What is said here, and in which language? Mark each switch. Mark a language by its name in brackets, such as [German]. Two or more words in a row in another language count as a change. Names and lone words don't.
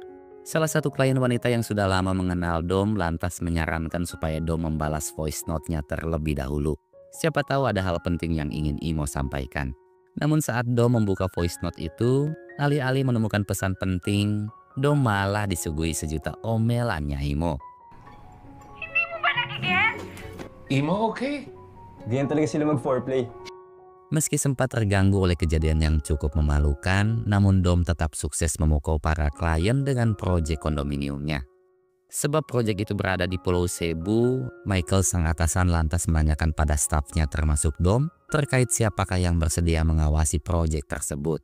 [Indonesian] Salah satu klien wanita yang sudah lama mengenal Dom lantas menyarankan supaya Dom membalas [English] voice note- [Indonesian] nya terlebih dahulu. Siapa tahu ada hal penting yang ingin Imo sampaikan. Namun saat Dom membuka [English] voice note [Indonesian] itu, alih-alih menemukan pesan penting, Dom malah disuguhi sejuta omelannya Imo. [Filipino] Hindi mo ba nagigets? Imo, okay? Ganyan talaga sila mag-foreplay. [Indonesian] Meski sempat terganggu oleh kejadian yang cukup memalukan, namun Dom tetap sukses memukau para klien dengan proyek kondominiumnya. Sebab proyek itu berada di Pulau Cebu, Michael sang atasan lantas menanyakan pada stafnya termasuk Dom terkait siapakah yang bersedia mengawasi proyek tersebut.